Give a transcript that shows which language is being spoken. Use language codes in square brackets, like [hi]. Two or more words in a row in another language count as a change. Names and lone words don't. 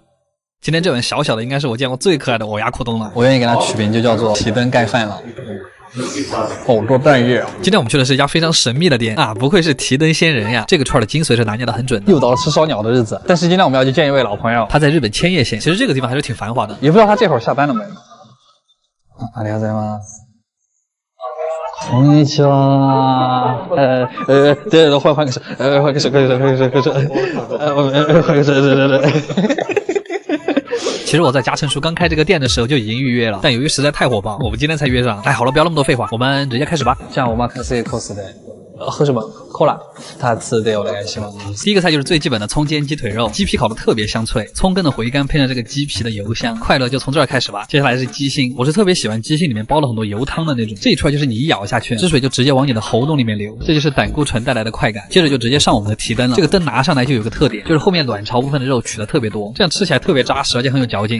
[zh] 今天这碗小小的应该是我见过最可爱的我牙裤冬了。我愿意给它取名就叫做提灯盖饭了。好多蛋液啊！今天我们去的是一家非常神秘的店啊，不愧是提灯仙人呀！这个串的精髓是拿捏的很准的。又到了吃烧鸟的日子，但是今天我们要去见一位老朋友，他在日本千叶县，其实这个地方还是挺繁华的，也不知道他这会儿下班了没。 [ja] ありがとうございます。こんにちは。 [zh] 对，换个手，换个手。其实我在嘉诚叔刚开这个店的时候就已经预约了，但由于实在太火爆，我们今天才约上。哎，好了，不要那么多废话，我们直接开始吧。 [ja] じゃあお任せください。 [zh] 喝什么 [ja] ？Cola。2 つでお願いします。 [zh] 第一个菜就是最基本的葱煎鸡腿肉，鸡皮烤的特别香脆，葱根的回甘配上这个鸡皮的油香，快乐就从这儿开始吧。接下来是鸡心，我是特别喜欢鸡心里面包了很多油汤的那种，这一串就是你一咬下去，汁水就直接往你的喉咙里面流，这就是胆固醇带来的快感。接着就直接上我们的提灯了，这个灯拿上来就有个特点，就是后面卵巢部分的肉取的特别多，这样吃起来特别扎实，而且很有嚼劲。